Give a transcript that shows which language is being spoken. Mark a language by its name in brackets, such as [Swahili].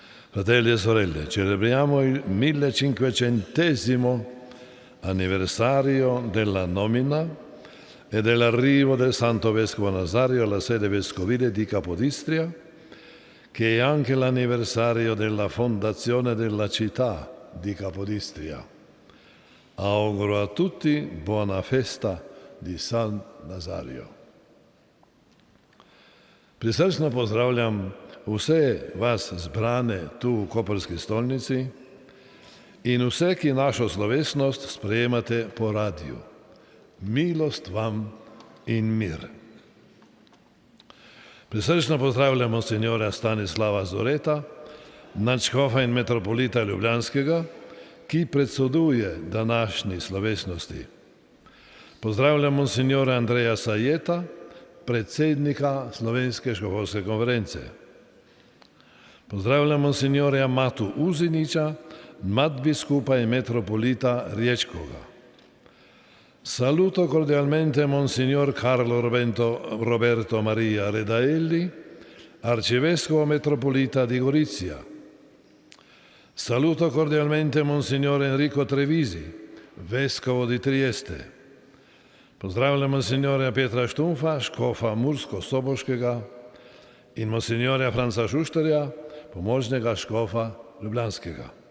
[Italian] Fratelli e sorelle, celebriamo il 1500° anniversario della nomina e dell'arrivo del Santo Vescovo Nazario alla sede vescovile di Capodistria, che è anche l'anniversario della fondazione della città di Capodistria. Auguro a tutti buona festa di San Nazario. [Slovenian] Prisrčno pozdravljam vse vas zbrane tu v koprski stolnici in vse, ki našo slovesnost sprejemate po radiju. Milost vam in mir. Prisrčno pozdravljamo signora Stanislava Zoreta, nadškofa in metropolita Ljubljanskega, ki predsoduje današnji slovesnosti. Pozdravljamo signora Andreja Sajeta, predsednika Slovenske škofovske konference. Pozdravljamo signora Matu Uziniča, nadbiskupa in metropolita Riječkoga. [Italian] Saluto cordialmente Monsignor Carlo Roberto Maria Redaelli, arcivescovo metropolita di Gorizia. Saluto cordialmente Monsignor Enrico Trevisi, vescovo di Trieste. [Slovenian] Pozdravljamo signora Petra Štumfa, škofa Mursko-Soboškega in monsignora Franca Šušterja, pomožnega škofa Ljubljanskega.